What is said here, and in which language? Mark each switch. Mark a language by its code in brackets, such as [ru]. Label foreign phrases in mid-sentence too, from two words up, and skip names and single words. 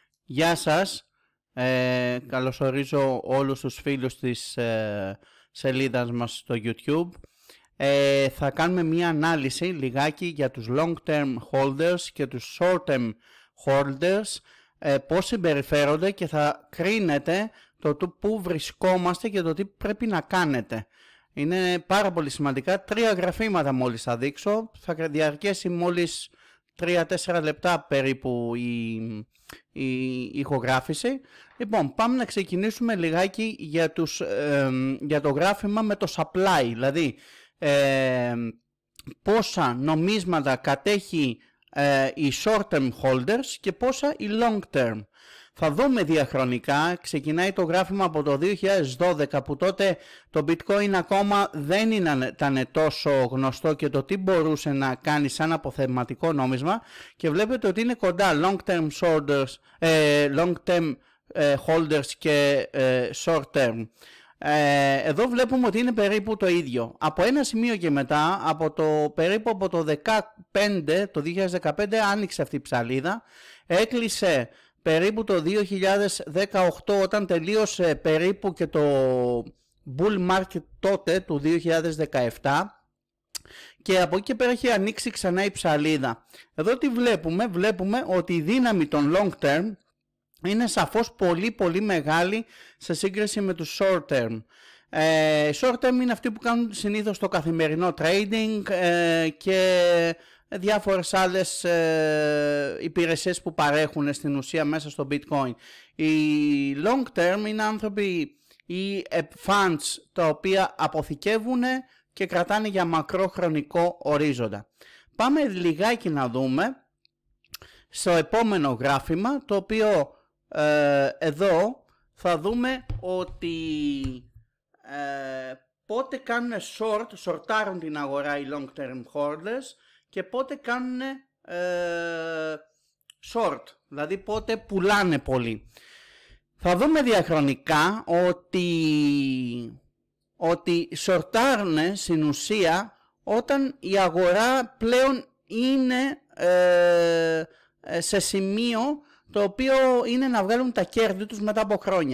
[el] Γεια σας, καλωσορίζω όλους τους φίλους της σελίδας μας στο YouTube. Θα κάνουμε μία ανάλυση λιγάκι για τους [en] long term holders [el] και τους [en] short term holders, [el] πώς συμπεριφέρονται, και θα κρίνετε το πού βρισκόμαστε και το τι πρέπει να κάνετε. Είναι πάρα πολύ σημαντικά. 3 γραφήματα μόλις θα δείξω, θα διαρκέσει μόλις 3-4 λεπτά περίπου η ηχογράφηση. Λοιπόν, πάμε να ξεκινήσουμε λιγάκι για το γράφημα με το supply, δηλαδή πόσα νομίσματα κατέχει οι [en] short term holders [el] και πόσα οι [en] long term. [el] Θα δούμε διαχρονικά. Ξεκινάει το γράφημα από το 2012, που τότε το bitcoin ακόμα δεν ήταν τόσο γνωστό και το τι μπορούσε να κάνει σαν αποθεματικό νόμισμα, και βλέπετε ότι είναι κοντά [en] long term holders [el] και [en] short term. [el] Εδώ βλέπουμε ότι είναι περίπου το ίδιο. Από ένα σημείο και μετά, περίπου από το 2015 άνοιξε αυτή η ψαλίδα, έκλεισε περίπου το 2018, όταν τελείωσε περίπου και το [en] bull market [el] τότε του 2017, και από εκεί και πέρα έχει ανοίξει ξανά η ψαλίδα. Εδώ τι βλέπουμε? Βλέπουμε ότι η δύναμη των [en] long term [el] είναι σαφώς πολύ πολύ μεγάλη σε σύγκριση με τους [en] short term. Short term [el] είναι αυτοί που κάνουν συνήθως το καθημερινό trading και διάφορες άλλες υπηρεσίες που παρέχουν στην ουσία μέσα στο bitcoin. Οι [en] long term [el] είναι άνθρωποι ή funds τα οποία αποθηκεύουν και κρατάνε για μακρόχρονικό ορίζοντα. Πάμε λιγάκι να δούμε στο επόμενο γράφημα, το οποίο εδώ θα δούμε ότι πότε κάνουν shortάρουν την αγορά οι [en] long term holders [el] και πότε κάνουν short, δηλαδή πότε πουλάνε πολύ. Θα δούμε διαχρονικά ότι shortάρουν στην ουσία όταν η αγορά πλέον είναι σε σημείο το οποίο είναι να βγάλουν τα κέρδη τους μετά από χρόνια.